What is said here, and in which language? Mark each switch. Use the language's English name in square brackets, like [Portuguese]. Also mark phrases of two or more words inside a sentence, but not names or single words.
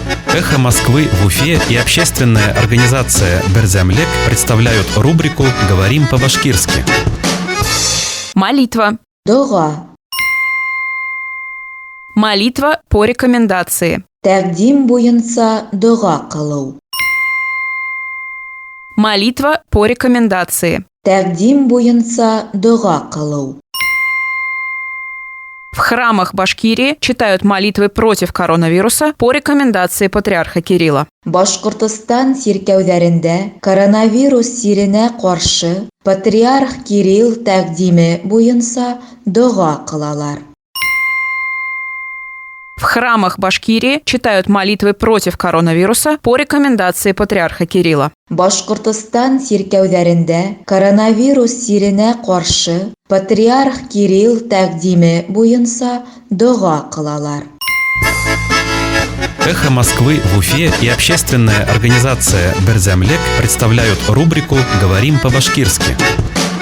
[Russian] «Эхо Москвы» в Уфе и общественная организация «Берзямлек» представляют рубрику «Говорим по-башкирски». Молитва. [Tatar] Дуга. [Russian] Молитва по рекомендации. [Tatar] Тәкъдим буенча дуга кылу. [Russian] Молитва по рекомендации. [Tatar] Тәкъдим буенча дуга кылу. [Russian] В храмах Башкирии читают молитвы против коронавируса по рекомендации патриарха Кирилла. [Tatar] Башкортостан сиркәүләрендә коронавирус сиренә каршы патриарх Кирилл тәкъдиме буенча дуга кылалар. [Russian] В храмах Башкирии читают молитвы против коронавируса по рекомендации патриарха Кирилла. [Tatar] Башкортостан сиркәүләрендә коронавирус сиренә каршы патриарх Кирилл тәкъдиме буенча дуга кылалар. [Russian] «Эхо Москвы» в Уфе и общественная организация «Берзямлек» представляют рубрику «Говорим по-башкирски».